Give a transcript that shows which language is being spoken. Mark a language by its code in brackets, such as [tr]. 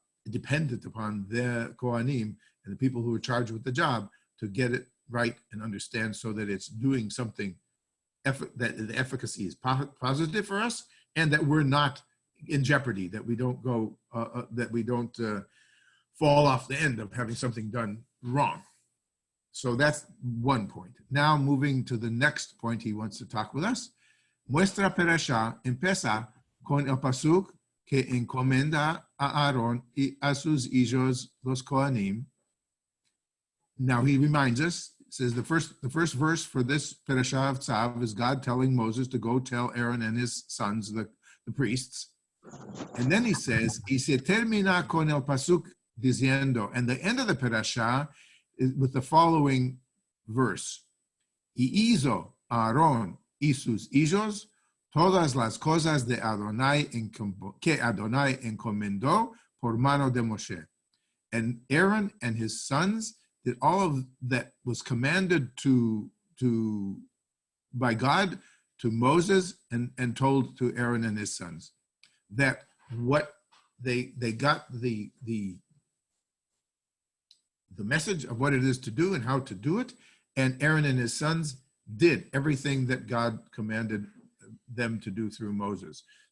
[en] dependent upon the Kohanim and the people who are charged with the job to get it right and understand, so that it's doing something, that the efficacy is positive for us, and that we're not in jeopardy, that we don't go, fall off the end of having something done wrong. So that's one point. Now moving to the next point he wants to talk with us. [lad] Muestra Perasha empieza con el pasuk que encomenda a Aaron y a sus hijos los Kohanim. [en] Now he reminds us, says the first verse for this Perasha of Tzav is God telling Moses to go tell Aaron and his sons, the priests. And then he says, [lad] y se termina con el pasuk diciendo, [en] and the end of the Perasha is with the following verse. [lad] Y hizo Aarón y sus hijos todas las cosas de Adonai que Adonai encomendó por mano de Moshe. [en] And Aaron and his sons did all of that was commanded by God to Moses and told to Aaron and his sons. That what they got the message of what it is to do and how to do it, and Aaron and his sons did everything that God commanded them to do through Moses.